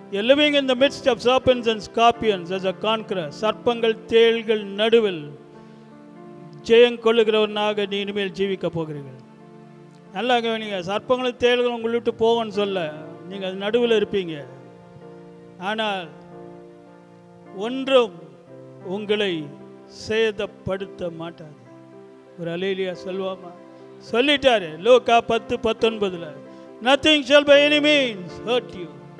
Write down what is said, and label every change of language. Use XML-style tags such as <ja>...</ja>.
<en>Living in the midst of serpents and scorpions as a conqueror.</en> <ta>சர்ப்பங்கள் தேள்கள் நடுவில் ஜெயம் கொள்ளுகிறவனாக நீ இனிமேல் ஜீவிக்க போகிறீர்கள். நல்லா கவனிங்க. சர்ப்பங்களும் தேள்களும் உங்களை விட்டு போவோன்னு சொல்ல, நீங்கள் அது நடுவில் இருப்பீங்க. ஆனால் ஒன்றும் உங்களை சேதப்படுத்த மாட்டாது. ஒரு அல்லேலூயா சொல்வாமா? சொல்லிட்டாரு லூக்கா 10:19.</ta> <en>nothing shall by any means hurt you.</en>